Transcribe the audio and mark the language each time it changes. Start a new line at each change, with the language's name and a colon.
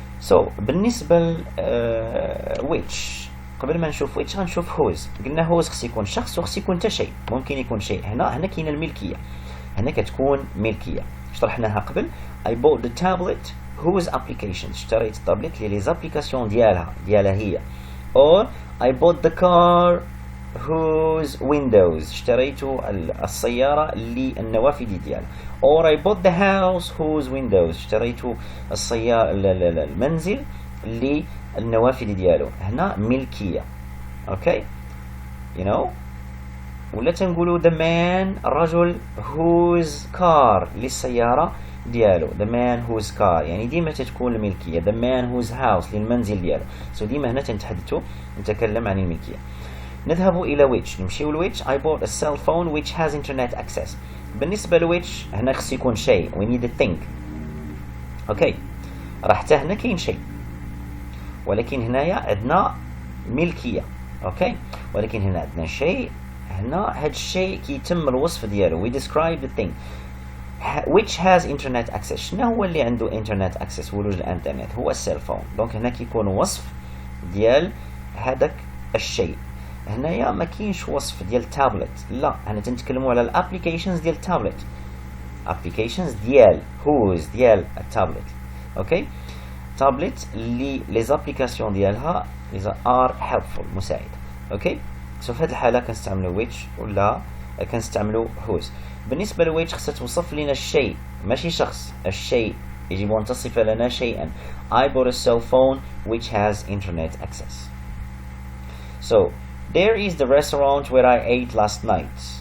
Arabic: So بالنسبة which، قبل ما نشوف which غنشوف whose. قلنا whose خص يكون شخص وخص يكون حتى شيء، ممكن يكون شيء. هنا كاينه الملكية، هنا كتكون ملكية، شرحناها قبل.
English: I bought the tablet whose applications،
Arabic: اشتريت التابلت اللي لي زابليكاسيون ديالها هي.
English: Or I bought the car whose windows،
Arabic: اشتريت السيارة اللي النوافذ ديالها.
English: Or I bought the house whose windows،
Arabic: اشتريت المنزل اللي النوافذ ديالو. هنا ملكية.
English: Okay you know.
Arabic: ولا تنقولوا the man، الرجل whose car، للسيارة ديالو the man whose car، يعني ديما تتكون الملكية the man whose house، للمنزل ديالو. So ديما هنا نتكلم عن الملكية. نذهب إلى which، نمشيو لwhich.
English: I bought a cell phone which has internet access.
Arabic: بالنسبة لwhich هنا خص يكون شيء،
English: we need a thing.
Arabic: اوكي راه حتى هنا كاين شيء، ولكن هنايا عندنا ملكية. اوكي ولكن هنا عندنا شيء، هنا هاد الشيء كيتم الوصف ديالو
English: we describe the thing which has internet access.
Arabic: شنو هو اللي عنده internet access، ولوج الانترنت؟ هو السيل فون. دونك هنا كيكون وصف ديال هذاك الشيء. هنايا ما كاينش وصف ديال تابلت، لا هنا تنتكلموا على الابليكيشنز ديال التابلت، ابليكيشنز ديال whose، ديال التابلت. اوكي تابلت اللي لي زابليكاسيون ديالها are helpful، مساعد. اوكي سو في هذه الحاله كنستعملوا which ولا كنستعملوا whose. بالنسبه لwhich خصها توصف لنا الشيء ماشي شخص، الشيء يجب ان تصف لنا شيئا.
English: I bought a cell phone which has internet access. So there is the restaurant where I ate last night.